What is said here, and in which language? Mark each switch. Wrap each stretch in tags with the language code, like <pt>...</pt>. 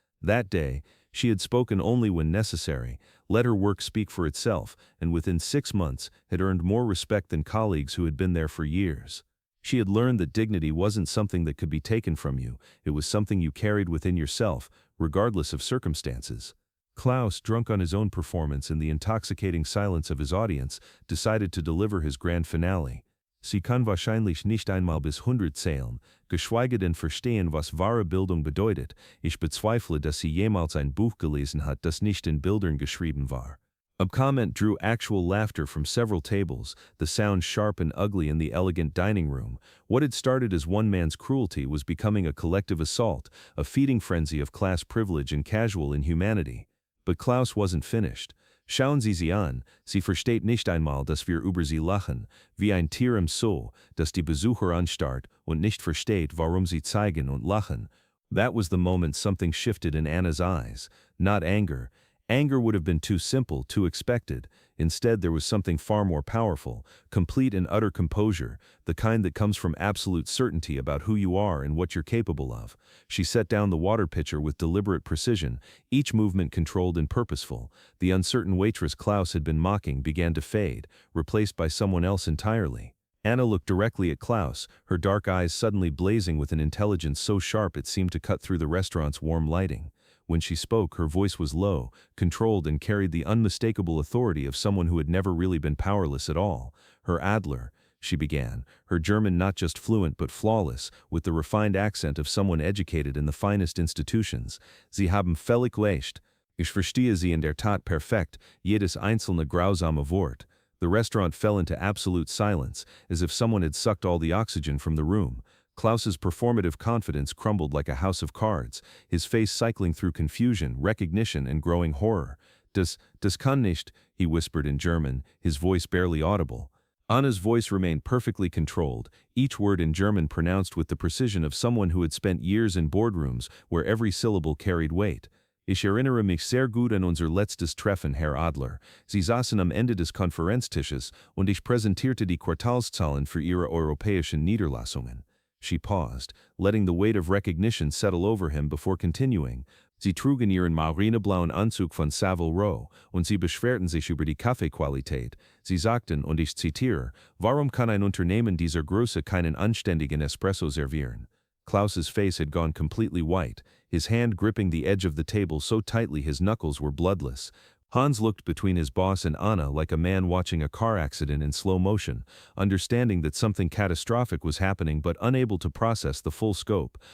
<en>That day, she had spoken only when necessary, let her work speak for itself, and within 6 months had earned more respect than colleagues who had been there for years. She had learned that dignity wasn't something that could be taken from you, it was something you carried within yourself, regardless of circumstances. Klaus, drunk on his own performance and the intoxicating silence of his audience, decided to deliver his grand finale.</en> <de>Sie kann wahrscheinlich nicht einmal bis 100 zählen, geschweige denn verstehen, was wahre Bildung bedeutet. Ich bezweifle, dass sie jemals ein Buch gelesen hat, das nicht in Bildern geschrieben war.</de> <en>A comment drew actual laughter from several tables, the sound sharp and ugly in the elegant dining room. What had started as one man's cruelty was becoming a collective assault, a feeding frenzy of class privilege and casual inhumanity. But Klaus wasn't finished.</en> <de>Schauen Sie sie an, sie versteht nicht einmal, dass wir über sie lachen, wie ein Tier im Zoo, das die Besucher anstarrt und nicht versteht, warum sie zeigen und lachen.</de> <en>That was the moment something shifted in Anna's eyes. Not anger. Anger would have been too simple, too expected. Instead, there was something far more powerful, complete and utter composure, the kind that comes from absolute certainty about who you are and what you're capable of. She set down the water pitcher with deliberate precision, each movement controlled and purposeful. The uncertain waitress Klaus had been mocking began to fade, replaced by someone else entirely. Anna looked directly at Klaus, her dark eyes suddenly blazing with an intelligence so sharp it seemed to cut through the restaurant's warm lighting. When she spoke, her voice was low, controlled, and carried the unmistakable authority of someone who had never really been powerless at all. Herr Adler, she began, her German not just fluent but flawless, with the refined accent of someone educated in the finest institutions.</en> <de>Sie haben völlig recht. Ich verstehe Sie in der Tat perfekt, jedes einzelne grausame Wort.</de> <en>The restaurant fell into absolute silence, as if someone had sucked all the oxygen from the room. Klaus's performative confidence crumbled like a house of cards, his face cycling through confusion, recognition, and growing horror.</en> <de>Das kann nicht,</de> <en>he whispered in German, his voice barely audible. Anna's voice remained perfectly controlled, each word in German pronounced with the precision of someone who had spent years in boardrooms where every syllable carried weight.</en> <de>Ich erinnere mich sehr gut an unser letztes Treffen, Herr Adler. Sie saßen am Ende des Konferenztisches und ich präsentierte die Quartalszahlen für Ihre europäischen Niederlassungen.</de> <en>She paused, letting the weight of recognition settle over him before continuing.</en> <de>Sie trugen ihren marineblauen Anzug von Savile Row, und sie beschwerten sich über die Kaffeequalität. Sie sagten, und ich zitiere, warum kann ein Unternehmen dieser Größe keinen anständigen Espresso servieren?</de> <en>Klaus's face had gone completely white, his hand gripping the edge of the table so tightly his knuckles were bloodless. Hans looked between his boss and Anna like a man watching a car accident in slow motion, understanding that something catastrophic was happening but unable to process the full scope.</en>